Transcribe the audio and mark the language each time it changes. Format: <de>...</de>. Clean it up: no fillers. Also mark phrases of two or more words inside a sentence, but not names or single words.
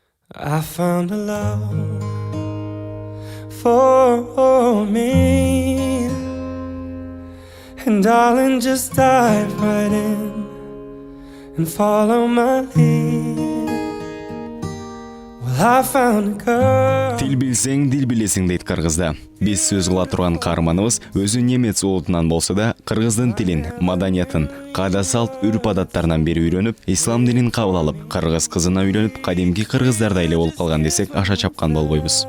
<en>I found a love for me, and darling, just dive right in and follow my lead. Well, I found a girl.</en> <ky>Тил билсең, дил билесең дейт кыргызда. Биз сөз кыла турган каарманыбыз өзү немец улутунан болсо да, кыргыздын тилин, маданиятын, каада салт, үрп-адаттарынан бери үйрөнүп, ислам динин кабыл алып, кыргыз кызына үйлөнүп, кадимки кыргыздардай эле болуп калган десек, аша чапкан болбойбуз.</ky>